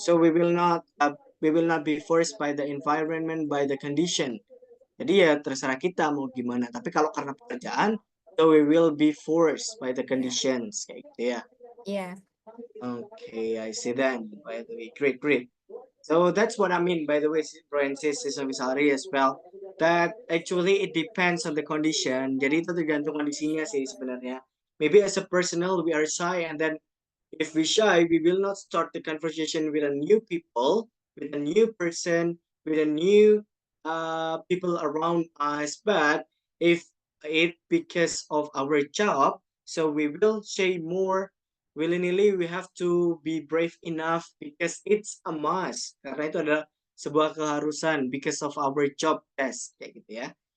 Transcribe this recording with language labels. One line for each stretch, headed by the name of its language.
English: So we will not be forced by the environment, by the condition.
Indonesian: Jadi ya terserah kita mau gimana. Tapi kalau karena pekerjaan,
English: So we will be forced by the conditions.
Indonesian: Kayak gitu ya.
English: Yeah. Okay, I see that. By the way, great. So that's what I mean, by the way, Francis is sorry as well. That actually it depends on the condition.
Indonesian: Jadi itu tergantung kondisinya sih sebenarnya.
English: Maybe as a personal we are shy, and then if we shy, we will not start the conversation with a new people, with a new person, with a new people around us. But if it because of our job, so we will say more willy-nilly. We have to be brave enough because it's a must.
Indonesian: Karena itu adalah sebuah keharusan
English: because of our job test
Indonesian: kayak gitu ya.